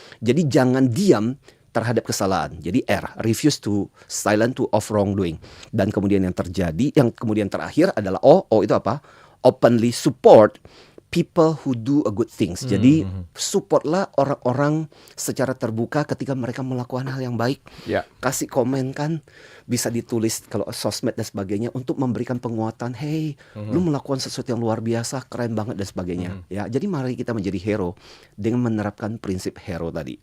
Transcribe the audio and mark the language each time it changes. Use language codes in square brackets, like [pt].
[id] Jadi jangan diam terhadap kesalahan. Jadi R, [en] refuse to silent to of wrongdoing. [id] Dan kemudian yang kemudian terakhir adalah O itu apa? [en] Openly support people who do a good things. [id] Jadi supportlah orang-orang secara terbuka ketika mereka melakukan hal yang baik. Ya. Kasih komen kan, bisa ditulis kalau sosmed dan sebagainya untuk memberikan penguatan. Hey, lu melakukan sesuatu yang luar biasa, keren banget dan sebagainya. Ya, jadi mari kita menjadi hero dengan menerapkan prinsip hero tadi.